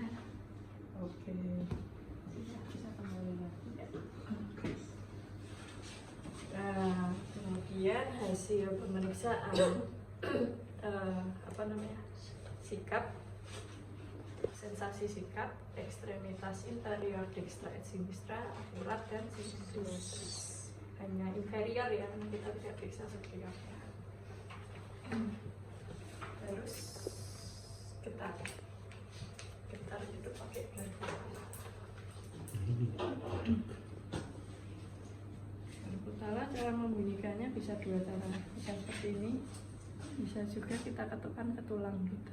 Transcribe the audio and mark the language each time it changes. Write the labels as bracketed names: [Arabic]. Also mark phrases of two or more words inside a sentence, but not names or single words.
[Indonesian] Oke, bisa kembali lagi ya. Nah, kemudian hasil pemeriksaan sikap, sensasi sikap, ekstremitas interior [Latin] dextra et sinistra, [Indonesian] akurat dan sinutus. Hanya inferior ya, kita tidak periksa superiornya. Terus getar itu pakai garpu. Garpu cara membunyikannya bisa dua cara, bisa seperti ini, bisa juga kita ketukkan ke tulang gitu.